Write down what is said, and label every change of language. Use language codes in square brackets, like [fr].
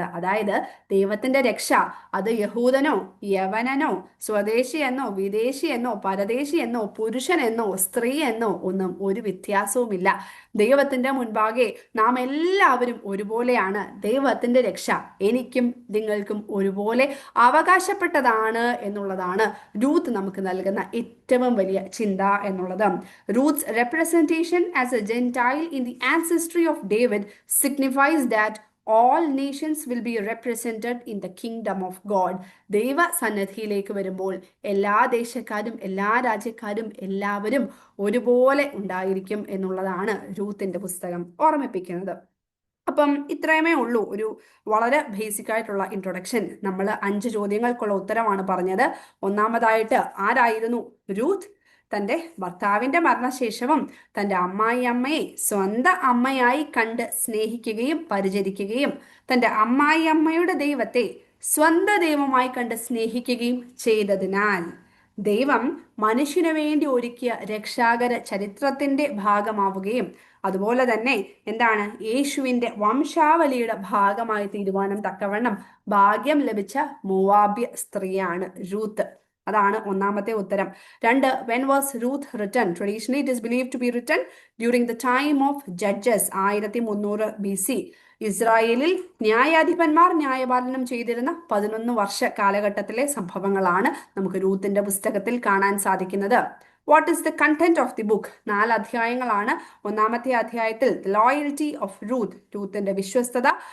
[ml] അതായത് ദൈവത്തിന്റെ രക്ഷ അത് യഹൂദനോ യവനനോ സ്വദേശിയെന്നോ വിദേശിയെന്നോ പരദേശിയെന്നോ പുരുഷനെന്നോ സ്ത്രീ എന്നോ ഒന്നും ഒരു വ്യത്യാസവുമില്ല. ദൈവത്തിന്റെ മുൻപാകെ നാം എല്ലാവരും ഒരുപോലെയാണ്. ദൈവത്തിന്റെ രക്ഷ എനിക്കും നിങ്ങൾക്കും ഒരുപോലെ അവകാശപ്പെട്ടതാണ് എന്നുള്ളതാണ് രൂത്ത് നമുക്ക് നൽകുന്ന ഏറ്റവും വലിയ ചിന്ത എന്നുള്ളത്. [en] Ruth's representation as a Gentile in the ancestry of David signifies that all nations will be represented in the kingdom of God. [ml] ദൈവ സന്നിധിയിലേക്ക് വരുമ്പോൾ എല്ലാ ദേശക്കാരും എല്ലാ രാജ്യക്കാരും എല്ലാവരും ഒരുപോലെ ഉണ്ടായിരിക്കും എന്നുള്ളതാണ് രൂത്തിന്റെ പുസ്തകം ഓർമ്മിപ്പിക്കുന്നത്. അപ്പം ഇത്രയുമേ ഉള്ളൂ ഒരു വളരെ ബേസിക് ആയിട്ടുള്ള ഇൻട്രൊഡക്ഷൻ. നമ്മൾ 5 ചോദ്യങ്ങൾക്കുള്ള ഉത്തരമാണ് പറഞ്ഞത്. ഒന്നാമതായിട്ട് ആരായിരുന്നു രൂത്ത്? തൻ്റെ ഭർത്താവിൻ്റെ മരണശേഷവും തൻ്റെ അമ്മായിയമ്മയെ സ്വന്തം അമ്മയായി കണ്ട് സ്നേഹിക്കുകയും പരിചരിക്കുകയും തൻ്റെ അമ്മായിയമ്മയുടെ ദൈവത്തെ സ്വന്തം ദൈവമായി കണ്ട് സ്നേഹിക്കുകയും ചെയ്തതിനാൽ ദൈവം മനുഷ്യന് വേണ്ടി ഒരുക്കിയ രക്ഷാകര ചരിത്രത്തിന്റെ ഭാഗമാവുകയും അതുപോലെ തന്നെ എന്താണ് യേശുവിന്റെ വംശാവലിയുടെ ഭാഗമായി തീരുവാനും തക്കവണ്ണം ഭാഗ്യം ലഭിച്ച മോവാബ്യ സ്ത്രീയാണ് രൂത്ത്. അതാണ് ഒന്നാമത്തെ ഉത്തരം. [en] 2, when was Ruth written? Traditionally it is believed to be written during the time of Judges 1300 BC. [ml] ഇസ്രായേലിൽ ന്യായാധിപന്മാർ ന്യായപാലനം ചെയ്തിരുന്ന 11 വർഷ കാലഘട്ടത്തിലെ സംഭവങ്ങളാണ് നമുക്ക് രൂത്തിന്റെ പുസ്തകത്തിൽ കാണാൻ സാധിക്കുന്നത്. [en] What is the content of the book? [ml] 4 അധ്യായങ്ങളാണ്. ഒന്നാമത്തെ അധ്യായത്തിൽ [en] loyalty of Ruth, [ml] രൂത്തിന്റെ വിശ്വസ്തത.